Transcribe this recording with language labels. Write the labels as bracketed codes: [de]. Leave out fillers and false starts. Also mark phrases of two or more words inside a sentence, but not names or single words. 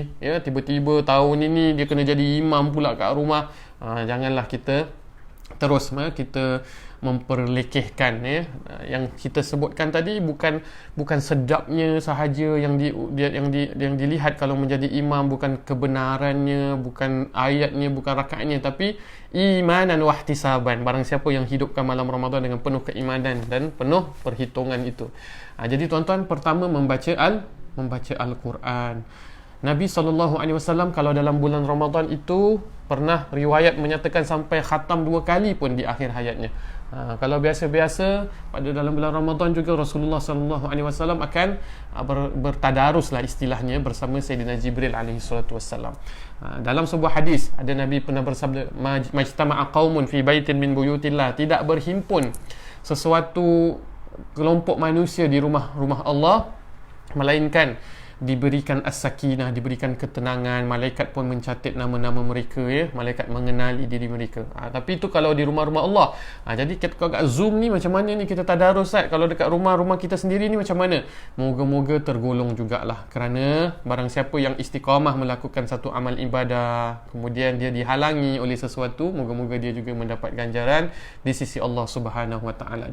[ms] Tiba-tiba tahun ini dia kena jadi imam pula kat rumah. Janganlah kita terus kita memperlekehkan. Yang kita sebutkan tadi bukan sedapnya sahaja yang dilihat kalau menjadi imam, bukan kebenarannya, bukan ayatnya, bukan rakaatnya, tapi [ar] إيمانا واحتسابا. [ms] Barang siapa yang hidupkan malam Ramadan dengan penuh keimanan dan penuh perhitungan itu. Jadi tuan-tuan, pertama membaca Al-Quran. Nabi SAW kalau dalam bulan Ramadan itu pernah riwayat menyatakan sampai khatam 2 kali pun di akhir hayatnya. Kalau biasa-biasa pada dalam bulan Ramadan juga Rasulullah SAW akan bertadarus lah istilahnya bersama Sayyidina Jibril alaihissalam. Dalam sebuah hadis ada Nabi pernah bersabda, [ar] ما اجتمع قوم في بيت من بيوت الله, [ms] tidak berhimpun sesuatu kelompok manusia di rumah Allah melainkan diberikan as-sakinah, diberikan ketenangan, malaikat pun mencatat nama-nama mereka, malaikat mengenali diri mereka. Tapi itu kalau di rumah-rumah Allah. Jadi kalau kat Zoom ni macam mana ni kita tadarus, kalau dekat rumah-rumah kita sendiri ni macam mana? Moga-moga tergolong jugalah, kerana barang siapa yang istiqamah melakukan satu amal ibadah, kemudian dia dihalangi oleh sesuatu, moga-moga dia juga mendapat ganjaran di sisi Allah [ar] سبحانه وتعالى.